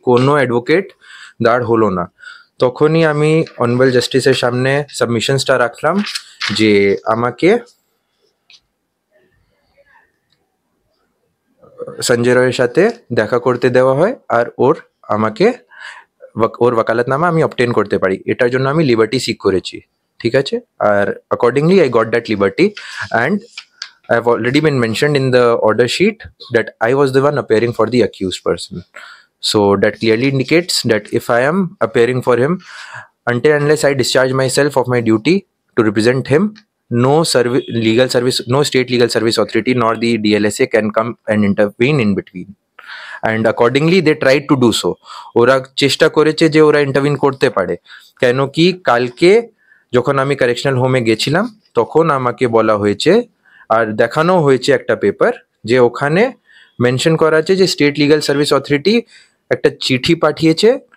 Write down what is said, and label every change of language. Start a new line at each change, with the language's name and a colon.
Bangla: কোনো অ্যাডভোকেট দাঁড় হলো না। তখনই আমি অনারেবল জাস্টিসের সামনে সাবমিশনসটা রাখলাম যে আমাকে সঞ্জয় রয়ের সাথে দেখা করতে দেওয়া হয় আর আমাকে ওর ওয়াকালতনামা আমি অবটেন করতে পারি, এটার জন্য আমি লিবার্টি সিক করেছি, ঠিক আছে?
English: আর accordingly I got that liberty and I've already been mentioned in the order sheet that I was the one appearing for the accused person. So that clearly indicates that if I am appearing for him, until unless I discharge myself of my duty to represent him, no state legal service authority nor the DLSA can come and intervene in between. And accordingly they tried to do so.
Bangla: ওরা চেষ্টা করেছে যে ওরা intervene করতে পারে, কেন কি কালকে যখন আমি কারেকশনাল হোমে গেছিলাম তখন আমাকে বলা হয়েছে আর দেখানো হয়েছে একটা পেপার যে ওখানে মেনশন করা আছে যে স্টেট লিগাল সার্ভিস অথরিটি একটা চিঠি পাঠিয়েছে